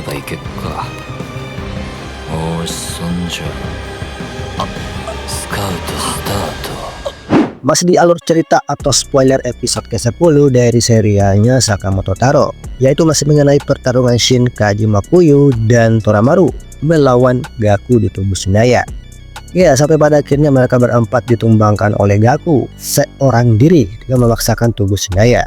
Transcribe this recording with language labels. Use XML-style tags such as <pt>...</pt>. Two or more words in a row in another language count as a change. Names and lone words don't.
<ja>けか。おーし、そんじゃスカウトスタート。</ja> <id>Masih di alur cerita atau spoiler episode ke-10 dari serialnya Sakamoto Taro, yaitu masih mengenai pertarungan Shin Kaji Makuyu dan Toramaru melawan Gaku di tubuh Shinaya. Ya, sampai pada akhirnya mereka berempat ditumbangkan oleh Gaku seorang diri dengan memaksakan tubuh Shinaya.</id>